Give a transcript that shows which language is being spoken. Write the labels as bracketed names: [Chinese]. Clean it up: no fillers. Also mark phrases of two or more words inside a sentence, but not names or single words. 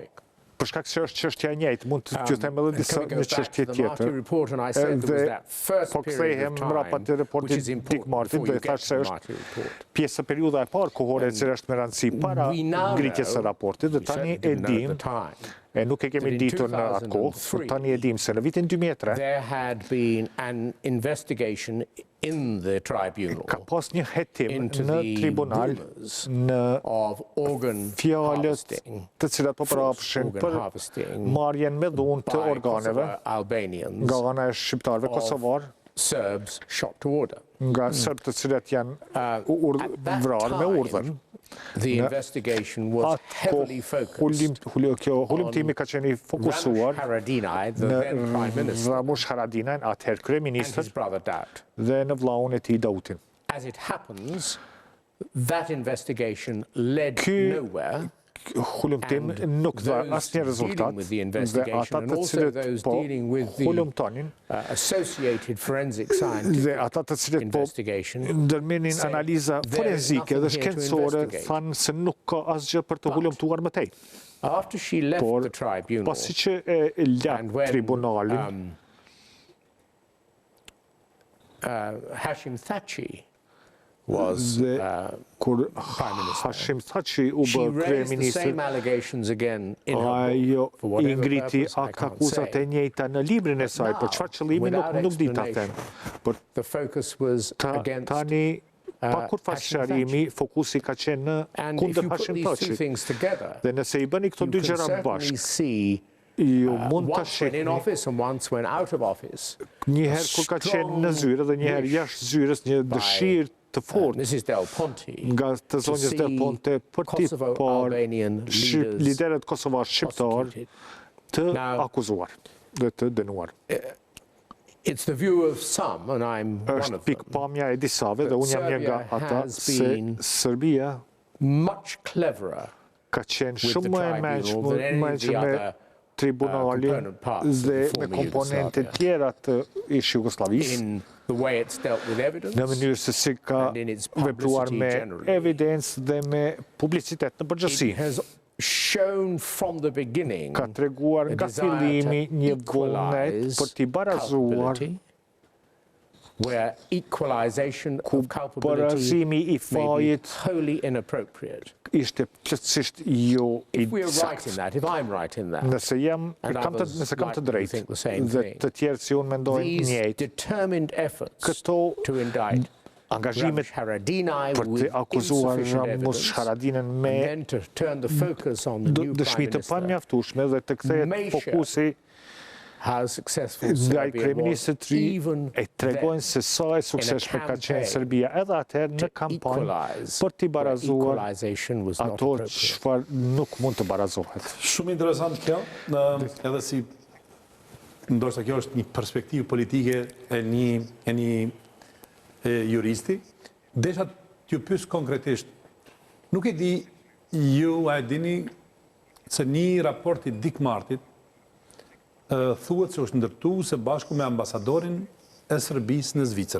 [Albanian] Për shkak se është çështja e njëjtë, mund të them edhe disa një çështje tjetër. Dhe po kthehem mbrapa te raporti Dick Martin, do të thash se është pjesë e periudha e parë kohore e cila është me rëndësi para ngritjes së raportit dhe tani Nuk e kemi [English] in [Albanian] ditur në atë kohë, por 2003, tani e dim se në vitin 2003 [English] there had been an investigation in the tribunal [Albanian] ka pas një hetim [English] into [Albanian] në [English] the tribunal rumors [Albanian] në [English] of organ [Albanian] fjalët [English] harvesting, [Albanian] të cilat po prapshin [English] organ [Albanian] për [English] harvesting [Albanian] marrjen me dhunë të [English] by [Albanian] organeve [English] Kosovo Albanians [Albanian] nga ana e shqiptarëve kosovar, [English] Serbs shot to order. [Albanian] nga serbë të cilat janë [English] At that [Albanian] vrarë me [English] time, [Albanian] urdhër. [English] The investigation was heavily focused [Albanian] Kjo hulumtimi ka qenë i fokusuar [English] Ramush Haradinaj, the [Albanian] në [English] then Prime Minister, [Albanian] Ramush Haradinajn, atëherë [English] and [Albanian] kryeministër, [English] his brother Daut. [Albanian] dhe në vllahun e tij Dautin. [English] As it happens, that investigation led [Albanian] Ky [English] nowhere. [Albanian] hulumtim nuk dha [English] Those [Albanian] asnjë rezultat [English] dealing with the [Albanian] dhe [English] investigation [Albanian] ata [English] and [Albanian] të [English] also [Albanian] cilët [English] those [Albanian] po [English] dealing with the [Albanian] hulumtonin [English] associated forensic [Albanian] dhe [English] scientific [Albanian] ata të cilët po [English] investigation [Albanian] ndërmenin [English] say [Albanian] analiza [English] there is [Albanian] forenzike dhe [English] nothing here to [Albanian] shkencore [English] investigate. [Albanian] thanë se nuk ka asgjë për të hulumtuar më tej. [English] After she left [Albanian] Por [English] the tribunal, [Albanian] pasi që e [English] and [Albanian] lak [English] when [Albanian] tribunalin, [English] Hashim Thaçi was [Albanian] dhe kur [English] Prime Minister, [Albanian] Hashim Thaçi u [English] she [Albanian] bë [English] raised the [Albanian] kryeministër, [English] same allegations again in her [Albanian] ajo [English] book, for [Albanian] i [English] whatever [Albanian] ngriti [English] purpose I can't [Albanian] akuzat e [English] say. [Albanian] njëjta në librin e saj, për çfarë qëllimi [English] without [Albanian] nuk di ta them. [English] explanation, [Albanian] Por [English] The focus was against [Albanian] tani pa kur pas Hashim sqarimi, fokusi ka qenë në [English] And if [Albanian] kundër [English] you put [Albanian] Hashim [English] these two [Albanian] Thaçit. [English] things together, [Albanian] Dhe nëse i bëni këto [English] you [Albanian] dy [English] can [Albanian] gjëra [English] certainly [Albanian] bashkë, [English] see [Albanian] ju mund ta [English] once when in [Albanian] shihni [English] office and once when out of office. [Albanian] njëherë kur ka qenë në zyre dhe njëherë [English] wish [Albanian] jashtë zyrës një dëshirë të fortë [English] Mrs. Del Ponte [Albanian] nga të zonjës Del Ponte për ti [English] Kosovo [Albanian] par [English] Albanian leaders [Albanian] liderët kosovar shqiptar [English] prosecuted. [Albanian] të [English] Now- [Albanian] akuzuar dhe të dënuar. [English] It's the view of some, and I'm one [Albanian] Është [English] of them, [Albanian] pikpamja e disave dhe unë jam një nga [English] Serbia [Albanian] ata [English] has [Albanian] se [English] been [Albanian] Serbia [English] much cleverer [Albanian] ka qenë [English] with [Albanian] shumë [English] the [Albanian] më e [English] tribunal than any of the [Albanian] mençme me [English] other [Albanian] tribunalin [English] component parts of the [Albanian] dhe me [English] former [Albanian] komponente [English] Yugoslavia. [Albanian] tjera të ish Jugosllavisë [English] in the way it's dealt with evidence. [Albanian] në mënyrë se si ka [English] and in its [Albanian] vepruar [English] publicity [Albanian] me [English] generally. [Albanian] evidencë dhe me publicitet në përgjithësi. [English] It has shown from the beginning [Albanian] Ka treguar [English] a [Albanian] nga [English] desire [Albanian] fillimi [English] to [Albanian] një vullnet [English] equalize [Albanian] për t'i barazuar [English] culpability, where equalization [Albanian] ku [English] of culpability [Albanian] barazimi i [English] may be [Albanian] fajit [English] wholly inappropriate. [Albanian] ishte plotësisht jo i [English] If we're right in [Albanian] saktë. [English] that, if I'm right in that, [Albanian] Nëse jam [English] And others [Albanian] nëse kam të [English] likely [Albanian] drejtë [English] think the same [Albanian] dhe [English] thing. [Albanian] të tjerë si unë mendojnë [English] these [Albanian] njëjtë, [English] determined efforts [Albanian] këto [English] to indict [Albanian] angazhimet [English] Ramush Haradinaj [Albanian] për të [English] with [Albanian] akuzuar [English] insufficient [Albanian] Ramush [English] evidence, [Albanian] Haradinën me [English] and then to turn the focus on the new [Albanian] dëshmi [English] prime [Albanian] të [English] minister, [Albanian] pamjaftueshme dhe të kthehet [English] May [Albanian] fokusi [English] how successful [Albanian] nga i [English] Serbia was, [Albanian] kryeministit të ri [English] even [Albanian] e tregojnë se sa e suksesshme ka qenë [English] campaign [Albanian] Serbia edhe atëherë në kampanjë [English] equalize [Albanian] për t'i [English] where [Albanian] barazuar [English] equalization was not [Albanian] ato [English] appropriate. [Albanian] çfarë nuk mund të barazohet. Shumë interesant kjo, edhe si ndoshta kjo është një perspektivë politike e një juristi. Desha t'ju pyes konkretisht, nuk e di ju a e dini se një raport i Dick Martit thuhet se është ndërtuar së bashku me ambasadorin e Serbisë në Zvicër.